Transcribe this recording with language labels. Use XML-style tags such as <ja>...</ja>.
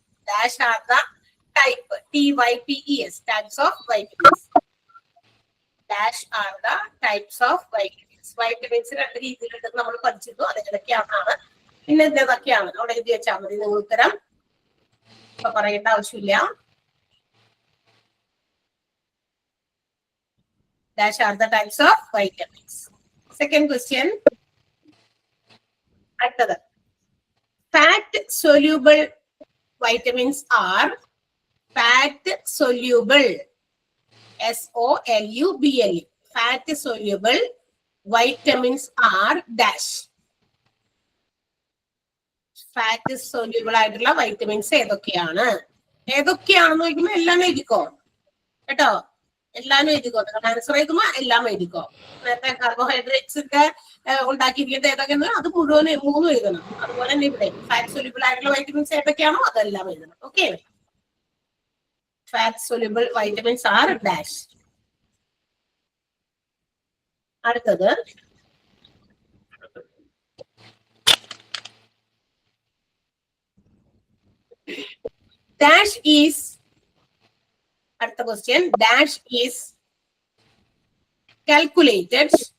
<en>Dash are the type, TYPES, types of vitamins. Dash are the types of vitamins.</en> <ml>Vitamins രണ്ട് രീതിയിലുണ്ടെന്ന് നമ്മൾ പഠിച്ചിരുന്നു. അതൊക്കെയാണ്. പിന്നെ ഇതൊക്കെയാണ് അവിടെ എഴുതി വെച്ചാൽ മതി. നിങ്ങൾ ഉത്തരം ഇപ്പൊ പറയേണ്ട ആവശ്യമില്ല.</ml> <en>Dash are the types of vitamins. Second question.</en> <ml>അടുത്തത്,</ml> <en>fat soluble vitamins are fat soluble, SOLUBLE. Fat soluble vitamins are dash.</en> <ml>Fat soluble ആയിട്ടുള്ള വൈറ്റമിൻസ് ഏതൊക്കെയാണെന്ന് ചോദിക്കുമ്പോൾ എല്ലാം എഴുതിക്കോ കേട്ടോ. എല്ലാം എഴുതിക്കോ. ആൻസർ എഴുതുമ്പോ എല്ലാം എഴുതിക്കോ. നേരത്തെ കാർബോഹൈഡ്രേറ്റ്സിന്റെ ഉണ്ടാക്കിയിരിക്കുന്നത് ഏതൊക്കെയാണ് അത് മുഴുവൻ 3 എഴുതണം. അതുപോലെ തന്നെ ഇവിടെ ഫാറ്റ് സൊല്യൂബിൾ ആയിട്ടുള്ള വൈറ്റമിൻസ് ഏതൊക്കെയാണോ അതെല്ലാം എഴുതണം.</ml> <en>Okay, fat soluble vitamins are dash.</en> <ml>അടുത്തത്,</ml> <en>dash is,</en> <ml>അടുത്ത ക്വസ്റ്റ്യൻ,</ml> <en>dash is calculated.</en>